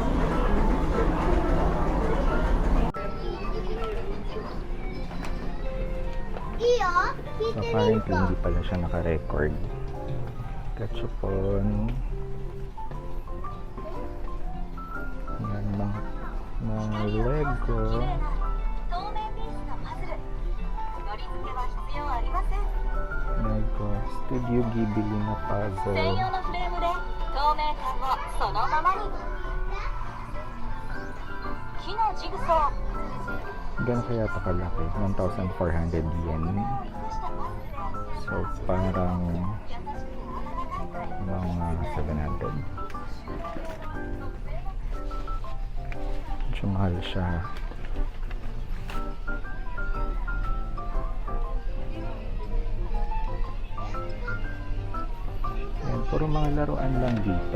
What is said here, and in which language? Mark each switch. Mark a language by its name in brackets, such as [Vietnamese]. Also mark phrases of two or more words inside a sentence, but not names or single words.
[Filipino] So, apparently hindi pala siya naka-record. Gachapon. Lego. [Japanese] 透明ピースのパズル。乗り付けは必要ありません。 [Filipino] Lego. Studio Ghibli na [Japanese] 専 [Filipino] puzzle. [Japanese] 用のフレームで透明感をそのままに。木のジグソー。 [Filipino] Gano'n kaya ito kalaki? 1,400 yen. So, parang mga 700. Medyo mahal siya. Ayan, puro mga laruan lang dito.